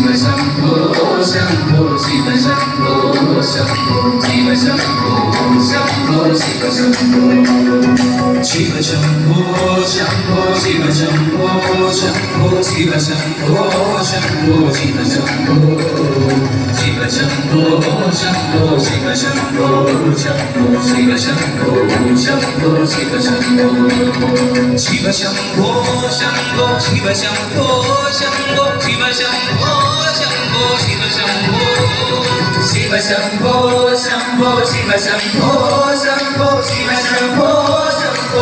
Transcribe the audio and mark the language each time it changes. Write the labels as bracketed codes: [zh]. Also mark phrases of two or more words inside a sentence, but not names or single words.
[sa] ശംഭോ ശംഭോ ശിവ ശംഭോ ശംഭോ ശിവ ശംഭോ ശംഭോ ശിവ ശംഭോ ശിവ ശംഭോ ശംഭോ ശിവ ശംഭോ ശംഭോ ശിവ ശംഭോ ശംഭോ ശിവ ശംഭോ शिव शंभो शंभो शिव शंभो शंभो शिव शंभो शंभो शिव शंभो शिव शंभो शंभो शिव शंभो शंभो शिव शंभो शंभो शिव शंभो शिव शंभो शंभो शिव शंभो शंभो शिव शंभो शंभो